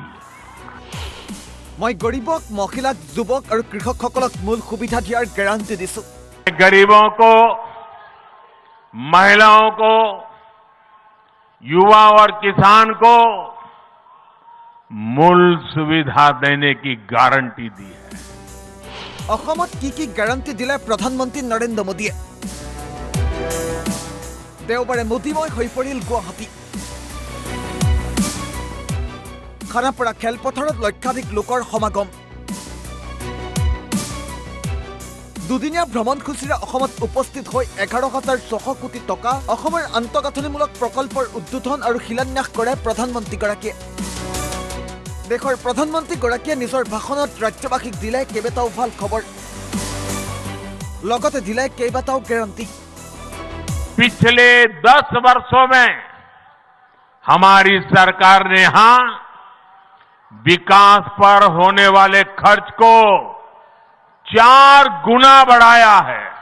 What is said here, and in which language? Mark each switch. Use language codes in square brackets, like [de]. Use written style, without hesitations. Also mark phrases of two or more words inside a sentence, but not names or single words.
[as] মই গৰীবক, মহিলা, যুৱক আৰু কৃষকসকলক মূল সুবিধা দিয়াৰ গেৰাণ্টী দিছোঁ। [hi] गरीबों को, महिलाओं को, युवा और किसान को मूल सुविधा देने की गारंटी दी है। [as] অসমত কি গাৰণ্টি দিলে প্ৰধানমন্ত্ৰী নৰেন্দ্ৰ মোদীয়ে? দেওবাৰে মোদীময় হৈ পৰিল গুৱাহাটী। খানাপাৰা খেলপথাৰত লক্ষাধিক লোকৰ সমাগম। দুদিনীয়া ভ্ৰমণসূচীৰে অসমত উপস্থিত হৈ 11,600 কোটি টকা অসমৰ আন্তঃগাঁথনিমূলক প্ৰকল্পৰ উদ্বোধন আৰু শিলান্যাস কৰে প্ৰধানমন্ত্ৰীগৰাকীয়ে। দেশৰ প্ৰধানমন্ত্ৰী নিজৰ ভাষণত ৰাজ্যবাসীক দিলে কেইবাটাও ভাল খবৰ, লগতে দিলে কেইবাটাও গেৰাণ্টী। [hi] पिछले 10 वर्षों में हमारी सरकार ने यहां विकास पर होने वाले खर्च को 4 गुना बढ़ाया है।